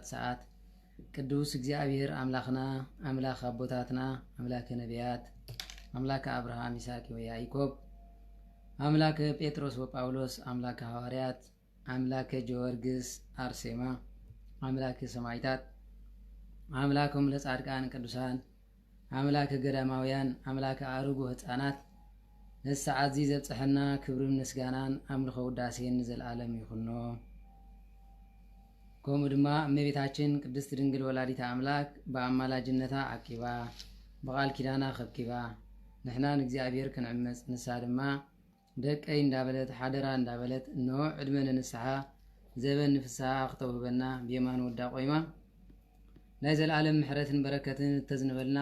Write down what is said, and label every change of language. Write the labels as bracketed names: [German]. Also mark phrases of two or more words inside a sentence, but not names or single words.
[Tigrinya] ሰዓት። ቅዱስ እግዚአብሔር አምላክና አምላክ አቦታትና [Geez] አምላከ ነቢያት አምላከ አብርሃም ይስሐቅ ወያዕቆብ አምላከ ጴጥሮስ ወጳውሎስ አምላከ ሐዋርያት አምላከ ጊዮርጊስ አርሴማ አምላከ ሰማዕታት አምላከም ለጻድቃን ቅዱሳን አምላከ ገዳማውያን አምላከ አርጉ ሕፃናት [Tigrinya] ለሰዓት ዚ ዘብጽሕና ክብርን ምስጋናን አምልኮ ውዳሴን ዘለዓለም ይኹኖ። ከምኡ ድማ እመቤታችን ቅድስት ድንግል [Geez] ወላዲተ አምላክ [Tigrinya] በአማላጅነታ አቂባ በቃል ኪዳና ከብኪባ ንሕናን እግዚአብሔር ክንዕመፅ ንሳ ድማ ደቀይ እንዳበለት ሓደራ እንዳበለት እንሆ ዕድመ ንንስሓ ዘበን ንፍስሓ ክተውህበና ብየማን ወዳ ቆይማ ናይ ዘለዓለም ምሕረትን በረከትን ተዝንበልና